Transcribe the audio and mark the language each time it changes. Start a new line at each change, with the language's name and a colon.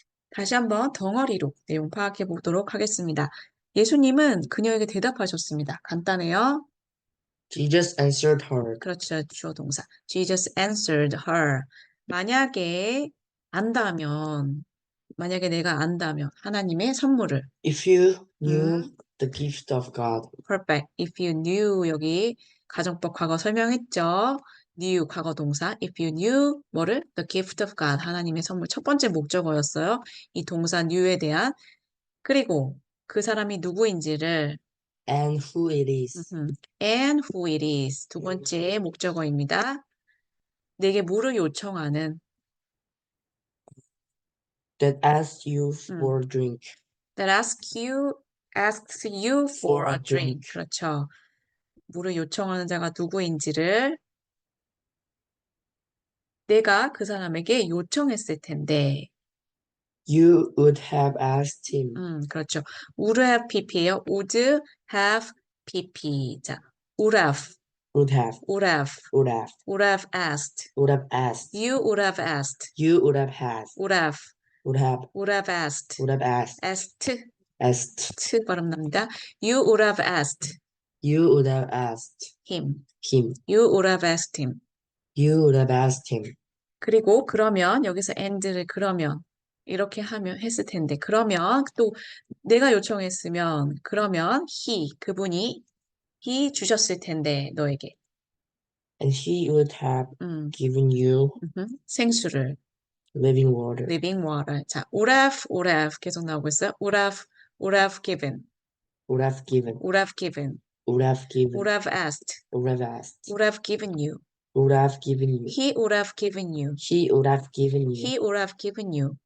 Korean: 다시 한번 덩어리로 내용 파악해 보도록 하겠습니다. 예수님은 그녀에게 대답하셨습니다. 간단해요.
English: Jesus answered her.
Korean: 그렇죠. 주어 동사.
English: Jesus answered her.
Korean: 만약에 안다면, 만약에 내가 안다면, 하나님의 선물을.
English: If you knew the gift of God, Perfect. If you knew,
Korean: 여기 가정법 과거 설명했죠? knew, 과거 동사.
English: If you knew,
Korean: 뭐를?
English: The gift of God,
Korean: 하나님의 선물. 첫 번째 목적어였어요. 이 동사 knew에 대한. 그리고 그 사람이 누구인지를
English: and who it is, and who it is.
Korean: 두 번째 목적어입니다. 내게 뭐를 요청하는
English: that asks you for drink, that asks you for a drink.
Korean: 그렇죠. 뭐를 요청하는 자가 누구인지를 내가 그 사람에게 요청했을 텐데.
English: you would have asked him,
Korean: 그렇죠.
English: would have pp예요. would have pp. 자, would have, would have, would have, would have, would have asked. would have asked, You would have asked. you would have had, would have, would have, would have asked. would have asked, asked, asked,
Korean: 트 발음 납니다.
English: You would have asked you would have asked him. him, You would have asked him. you would have asked him.
Korean: 그리고 그러면 여기서 and를 그러면 이렇게 하면 했을 텐데 그러면 또 내가 요청했으면 그러면 그분이 he 주셨을 텐데 너에게
English: And he would have given you
Korean: 생수를
English: living water, living water.
Korean: 자,
English: would have
Korean: 계속 나오고 있어요.
English: would have given, would have given, would have given, would have given, would have asked, would have asked, would have given you. would have given you, He would have given you. he would have given you, He would have given you